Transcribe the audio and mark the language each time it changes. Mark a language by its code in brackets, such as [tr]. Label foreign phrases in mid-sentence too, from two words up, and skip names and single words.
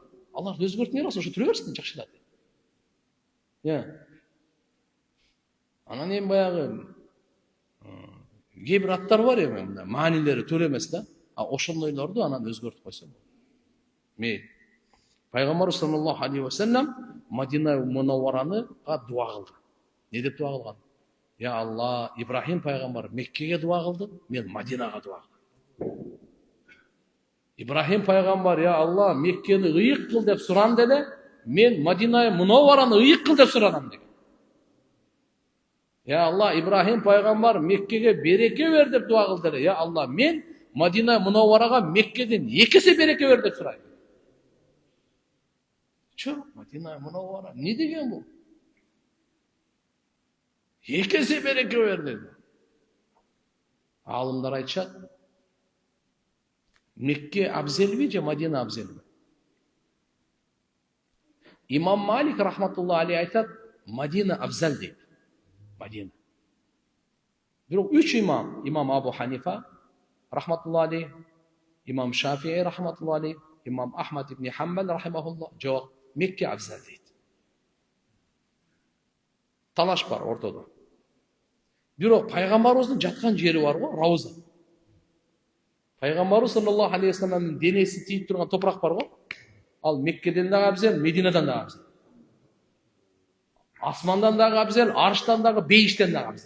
[ky] Аларды өзгөртүп берсе, ошо тура берсин, жакшылап. Анан эми баягы кээ бир аттар бар эми, маанилери туура эмес да. Ошондойлорду анан өзгөртүп койсо болот. Мейли. Пайгамбар [ar] صلى الله عليه وسلم [ky] Мадина Мунаввараныга дуа кылды. Не деп дуа кылган? [ar] يا الله, [ky] Ибрахим пайгамбар Меккеге дуа кылды, мен Мадинага дуа кылдым. Ибрахим пайгамбар, [ar] يا الله, [ky] Меккени ыйык кыл деп суранды эле, мен Мадина Мунаввараны ыйык кыл деп сурадым деген. [ar] يا الله, [ky] Ибрахим пайгамбар Меккеге береке бер деп дуа кылды эле, [ar] يا الله, [ky] мен Мадина Мунавварага Меккеден 2 есе береке бер деп сурайм. Мадина Мунаввара не деген бул? 2 есе береке бер деди. Алымдар айтышат, Мекке абзелби же Мадина абзелби? Имам Малик [ar] رحمة الله عليه [ky] айтат, Мадина абзал дейт. Мадина. Бирок 3 имам, имам Абу Ханифа [ar] رحمة الله عليه, [ky] имам Шафии [ar] رحمة الله عليه, [ky] имам Ахмад ибн Хамбал рахимахуллах, жок, Мекке абзал дейт. Талаш бар ортодо. Бирок пайгамбарыбыздын жаткан жери бар го, Рауза. Пайгамбарыбыз [ar] صلى الله عليه و [ky] салламдын денеси тийип турган топурак бар го. Ал Меккеден дагы абзал, Мединадан дагы абзал. Асмандан дагы абзал, арштан дагы, бейиштен дагы абзал.